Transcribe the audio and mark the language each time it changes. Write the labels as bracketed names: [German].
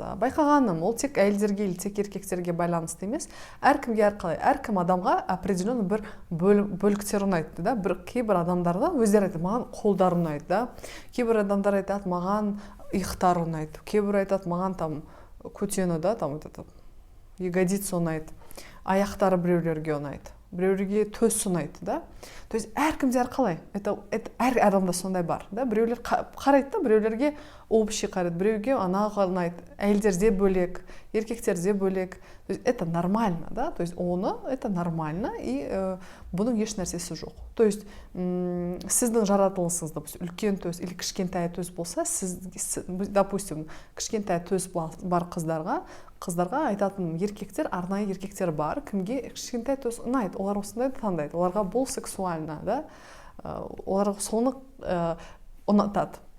[Kazakh] Байқағаным, ол тек әйелдерге или тек еркектерге байланысты емес, әркімге әрқалай, әркім адамға определенный бір бөліктер ұнайды, кейбір адамдарда өздері айтады, маған қолдар ұнайды, кейбір адамдар айтады, маған иықтар ұнайды, кейбір айтады, маған көтені, ягодица ұнайды, аяқтары біреулерге ұнайды, біреулерге төс ұнайды, [Russian] То есть [Kazakh] әркімде әрқалай. Әр адамда сондай бар, Біреулер қарайды, біреулерге общий қарайды, біреуге анаға ұнайды. Әйелдерде бөлек, еркектерде бөлек. [Russian] То есть это нормально, То есть это нормально, и [Kazakh] бұның еш нәрсесі жоқ. [Russian] То есть [Kazakh] сіздің жаратылысыңызда үлкен төс или кішкентай төс болса, допустим, кішкентай төс бар қыздарға айтатын еркектер, арнайы еркектер бар, кімге кішкентай төс ұнайды, олар осындай таңдайды, оларға бұл сексуально, олар соны ұнатады.